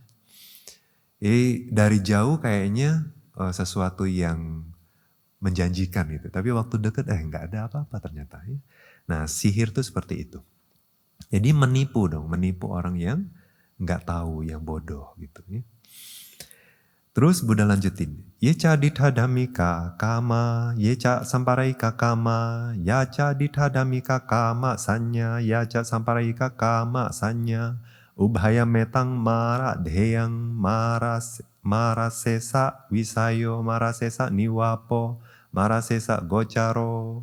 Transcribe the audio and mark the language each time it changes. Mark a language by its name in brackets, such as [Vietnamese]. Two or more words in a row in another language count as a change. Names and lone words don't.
[Indonesian] Jadi dari jauh kayaknya sesuatu yang menjanjikan gitu. Tapi waktu deket nggak ada apa-apa ternyata ya. Nah sihir tuh seperti itu. Jadi menipu dong, menipu orang yang nggak tahu, yang bodoh gitu ya. Terus Buddha lanjutin. [Pali] Yeca ditadamika kama, yeca samparaika kama, yaca ditadamika kama sanya, yaca samparaika kama sanya, ubhaya metang mara dheyang marasesa wisayo marasesa niwapo marasesa gocaro.